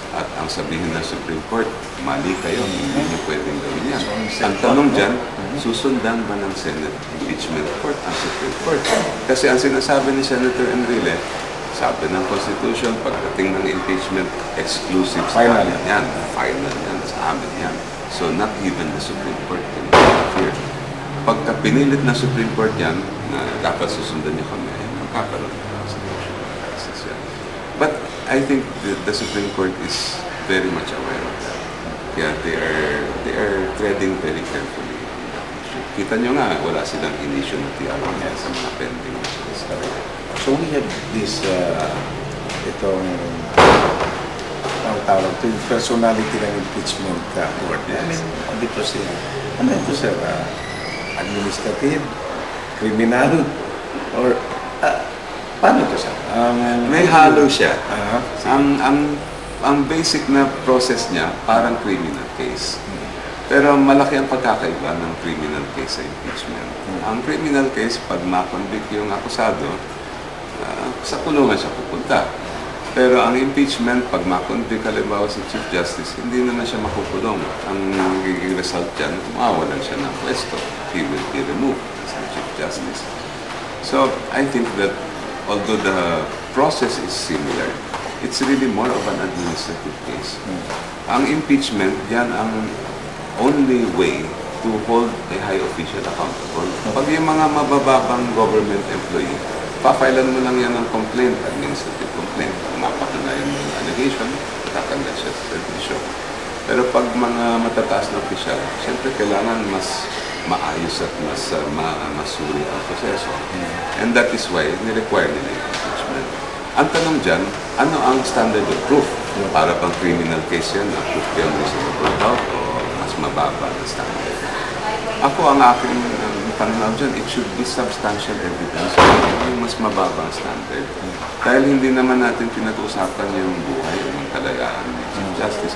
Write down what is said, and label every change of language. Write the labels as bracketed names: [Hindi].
[Filipino] At ang sabihin ng Supreme Court, mali kayo, hindi niyo pwedeng gawin yan. Ang tanong dyan, susundan ba ng Senate Impeachment Court ang Supreme Court? Kasi ang sinasabi ni Senator Enrile, sabi ng Constitution, pagdating ng impeachment, exclusive sa [English] Final [Filipino] amin yan. Final yan, sa amin yan. [English] So not even the Supreme Court can interfere. [Filipino] Pagka pinilit na Supreme Court yan, na dapat susundan niyo kami, magkakaroon ng constitutional crisis yan. [English] But I think the Supreme Court is very much aware of that. Kaya they are treading very carefully on that issue. [Filipino] Kita nyo nga, wala silang initial na tiyawan sa mga pending issues. [English] So we have this, [Filipino] itong, ang tawag ito, yung personality ng impeachment court. [English] Yes. [Filipino] I mean, dito siya, ano ito sir, administrative, criminal, or, paano ito sir? May halo siya. Uh-huh. Ang basic na process niya, parang criminal case. Pero malaki ang pagkakaiba ng criminal case sa impeachment. Ang criminal case, pag ma-convict yung akusado, sa kulungan siya pupunta. Pero ang impeachment, pag ma-convict halimbawa si Chief Justice, hindi naman siya makukulong. Ang magiging result dyan, mawawalan siya ng pwesto. [English] He will be removed as the Chief Justice. So, I think that although the process is similar, it's really more of an administrative case. [Filipino] Ang impeachment, yan ang only way to hold a high official accountable. Pag yung mga mabababang government employee, papailan mo lang yan ng complaint, administrative complaint. Mapatunayan mo yung allegation, tatanggal siya sa permission. Pero pag mga matataas na opisyal, siyempre kailangan mas maayos at mas masuri ang proseso. [English] And that is why [Filipino] ni-require nila yung [English] impeachment. [Filipino] Ang tanong dyan, ano ang standard of proof? Para bang criminal case yan, na [English] proof beyond reasonable doubt [Filipino] o mas mababa na standard? Ako ang aking pananaw dyan, [English] it should be substantial evidence [Filipino] yung mas mababang standard. Dahil hindi naman natin pinag-uusapan yung buhay o yung kalayaan ng Chief Justice.